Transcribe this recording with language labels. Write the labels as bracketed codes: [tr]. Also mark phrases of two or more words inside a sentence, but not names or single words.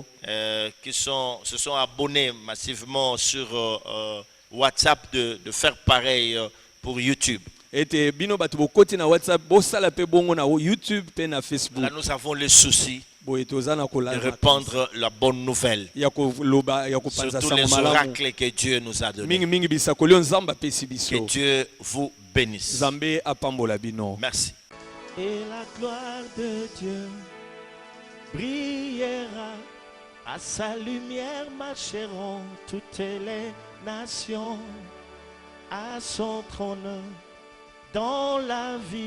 [fr] qui se sont abonnés massivement sur WhatsApp de faire pareil pour YouTube. [ln] ete bino bato bokoti na whatsapp bosala mpe bongo na youtube mpe na facebook [fr] Là, nous avons le souci [ln] boye toza na [fr] de [ln] kolanda [fr] répandre la bonne nouvelle [ln] ya koloba ya [fr] sur [ln] kopanza [fr] tous [ln] sango [fr] les [ln] malamu [fr] oracles que Dieu nous a donnés. [ln] mingimingi bisakoli oyo nzambe apesi [fr] Que [ln] biso [fr] Dieu vous bénisse. [ln] nzambe apambola bino [fr] Merci. Et la gloire de Dieu brillera, à sa lumière marcheront toutes les nations, à son trône dans la vie.